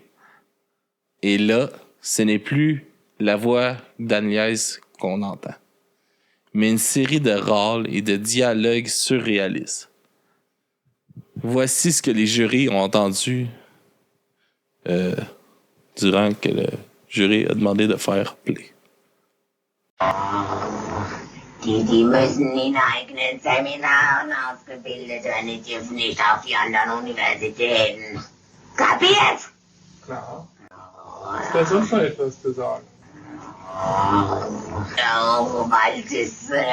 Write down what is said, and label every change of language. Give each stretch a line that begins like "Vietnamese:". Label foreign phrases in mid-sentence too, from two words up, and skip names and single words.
French: Et là, ce n'est plus la voix d'Agnès qu'on entend, mais une série de râles et de dialogues surréalistes. Voici ce que les jurys ont entendu durant que le jury a demandé de faire play.
German: Die müssen in eigenen Seminaren ausgebildet werden, die dürfen nicht auf die anderen Universitäten. Kapiert? Klar. Ist da sonst noch etwas zu sagen? Weil es ist,